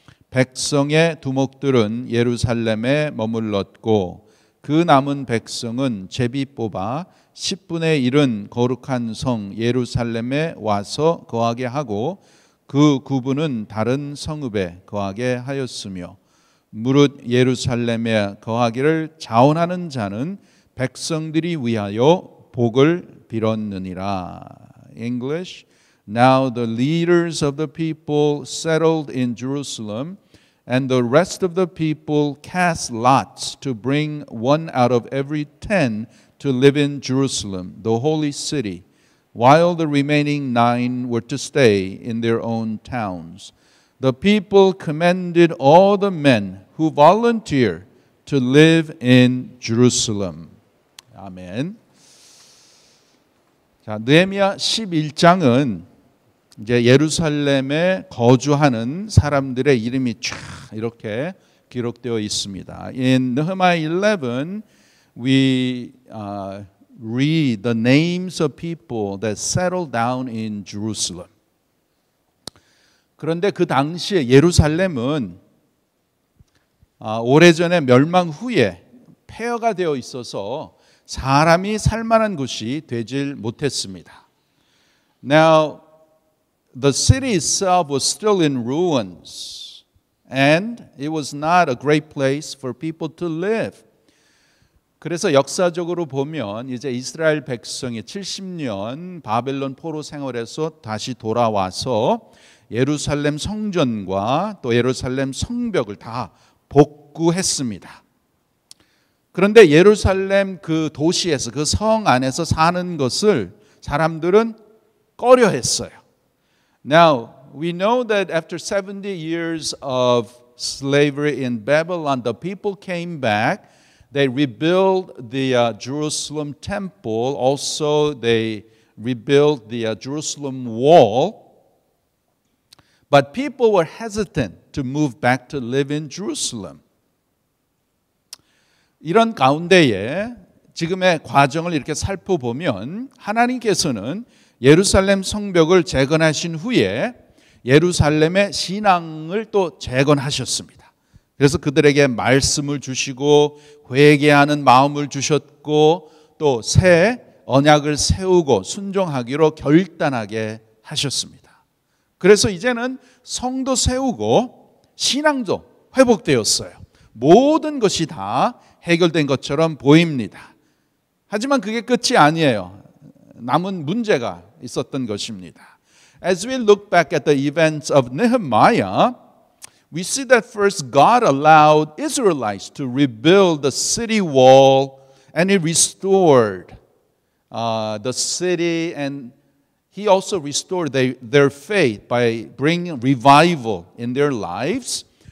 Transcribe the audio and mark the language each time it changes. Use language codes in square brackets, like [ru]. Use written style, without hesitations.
[ko] 백성의 두목들은 예루살렘에 머물렀고 그 남은 백성은 제비 뽑아 10분의 1은 거룩한 성 예루살렘에 와서 거하게 하고 그 9분은 다른 성읍에 거하게 하였으며 무릇 예루살렘에 거하기를 자원하는 자는 백성들이 위하여 복을 빌었느니라. [en] English. Now the leaders of the people settled in Jerusalem, and the rest of the people cast lots to bring one out of every 10 to live in Jerusalem, the holy city, while the remaining 9 were to stay in their own towns. The people commended all the men who volunteered to live in Jerusalem. [ko] 아멘. 자, 느헤미야 11장은 이제 예루살렘에 거주하는 사람들의 이름이 쫙 이렇게 기록되어 있습니다. [en] In Nehemiah 11, we read the names of people that settled down in Jerusalem. [ko] 그런데 그 당시에 예루살렘은 오래전에 멸망 후에 폐허가 되어 있어서 사람이 살만한 곳이 되질 못했습니다. [en] Now, the city itself was still in ruins, and it was not a great place for people to live. [ko] 그래서 역사적으로 보면 이제 이스라엘 백성이 70년 바벨론 포로 생활에서 다시 돌아와서 예루살렘 성전과 또 예루살렘 성벽을 다 복구했습니다. 그런데 예루살렘 그 도시에서 그 성 안에서 사는 것을 사람들은 꺼려했어요. [en] Now, we know that after 70 years of slavery in Babylon, the people came back. They rebuilt the Jerusalem temple. Also, they rebuilt the Jerusalem wall. But people were hesitant to move back to live in Jerusalem. [ko] 이런 가운데에 지금의 과정을 이렇게 살펴보면 하나님께서는 예루살렘 성벽을 재건하신 후에 예루살렘의 신앙을 또 재건하셨습니다. 그래서 그들에게 말씀을 주시고 회개하는 마음을 주셨고 또 새 언약을 세우고 순종하기로 결단하게 하셨습니다. 그래서 이제는 성도 세우고 신앙도 회복되었어요. 모든 것이 다 해결된 것처럼 보입니다. 하지만 그게 끝이 아니에요. 남은 문제가 있었던 것입니다. [en] As we look back at the events of Nehemiah, we see that first God allowed Israelites to rebuild the city wall, and He restored the city, and He also restored their faith by bringing revival in their lives.